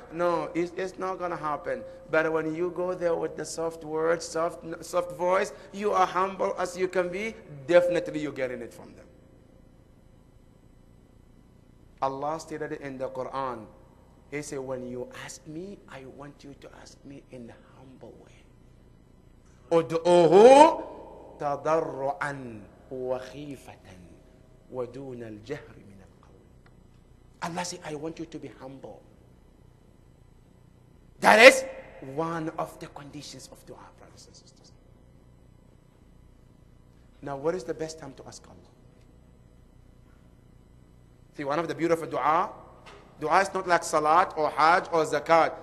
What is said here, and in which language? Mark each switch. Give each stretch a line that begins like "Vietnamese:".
English: No, it's not going to happen. But when you go there with the soft words, soft voice, you are humble as you can be, definitely you're getting it from them. Allah stated it in the Quran. He said, when you ask me, I want you to ask me in a humble way.
Arabic: Ud'uhu تضرعا وخيفة ودون الجهر من القول.
English: Allah said, I want you to be humble. That is one of the conditions of dua, brothers and sisters. Now, what is the best time to ask Allah? See, one of the beautiful dua is not like salat or hajj or zakat.